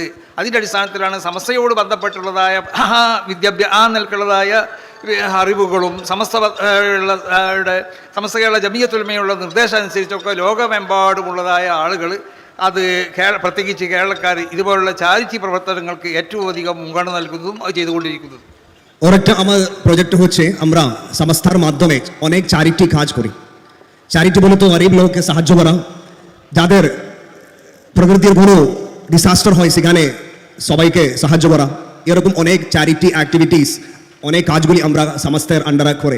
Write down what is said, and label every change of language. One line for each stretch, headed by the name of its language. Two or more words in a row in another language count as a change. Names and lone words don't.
Malayalam: അതിൻ്റെ അടിസ്ഥാനത്തിലാണ് സമസ്തയോട് ബന്ധപ്പെട്ടുള്ളതായ ആ നിലക്കുള്ളതായ അറിവുകളും സമസ്ത കേരള ജമിയത്തുൽ ഉലമയുള്ള നിർദ്ദേശം അനുസരിച്ചൊക്കെ ലോകമെമ്പാടുമുള്ളതായ ആളുകൾ അത് പ്രത്യേകിച്ച് കേരളക്കാർ ഇതുപോലുള്ള ചാരിറ്റി പ്രവർത്തനങ്ങൾക്ക് ഏറ്റവും അധികം മുൻഗണന നൽകുന്നതും അത് ചെയ്തുകൊണ്ടിരിക്കുന്നതും।
Bangla: আরেকটা আমার প্রজেক্ট হচ্ছে আমরা সংস্থার মাধ্যমে অনেক চ্যারিটি কাজ করি। চ্যারিটি বলে তো গরিব লোককে সাহায্য করা, যাদের প্রকৃতির কোনো ডিসাস্টার হয় সেখানে সবাইকে সাহায্য করা, এরকম অনেক
English: charity activities,
Bangla: অনেক কাজগুলি আমরা সংস্থার আন্ডারে করে।